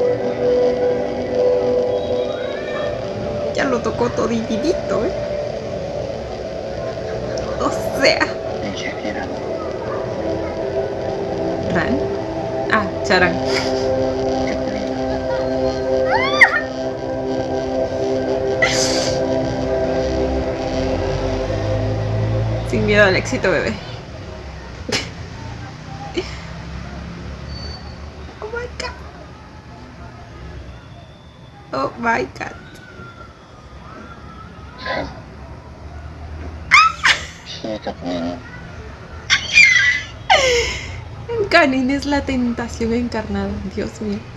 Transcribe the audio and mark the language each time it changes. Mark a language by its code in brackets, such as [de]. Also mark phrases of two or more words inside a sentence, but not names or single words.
[es] Ya lo tocó toditito, ¿eh? O sea. [th] มีแค่พี่นั้น [es] ¿Ran? Ah, Charan. [th] กับนี่ [es] Sin miedo al éxito, bebé. [en] Oh my god. Oh my god. [th] ครับพี่กับนิน [es] Kanin es la tentación encarnada, Dios mío.